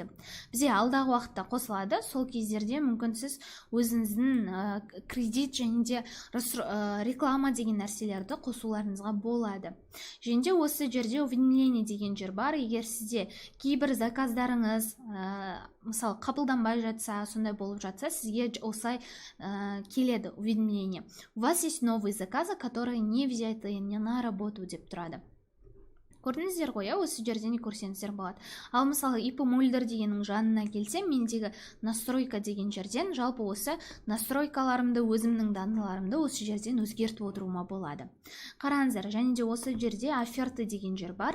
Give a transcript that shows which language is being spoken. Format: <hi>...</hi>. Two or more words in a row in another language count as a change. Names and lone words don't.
<kk>Бізде алдағы уақытта қосылады. Сол кездерде мүмкін сіз өзіңіздің кредит және де реклама деген нәрселерді қосуларыңызға болады. Және де осы жерде уведомление деген жер бар. Егер сізде кейбір заказдарыңыз мысалы қабылданбай жатса, сондай болып жатса, сізге осылай келеді уведомление.</kk> <ru>У вас есть новые заказы, которые не взяты не на работу</ru> <kk>деп тұрады. Көрдіңіздер ғой, осы жерден көрсеңіздер болады. Ал мысалы ИП Мульдер дегеннің жанына келсем, мендегі настройка деген жерден жалпы осы настройкаларымды, өзімнің даныларымды осы жерден өзгертіп отыруыма болады. Қараңыздар, және де осы жерде оферта деген жер бар.</kk>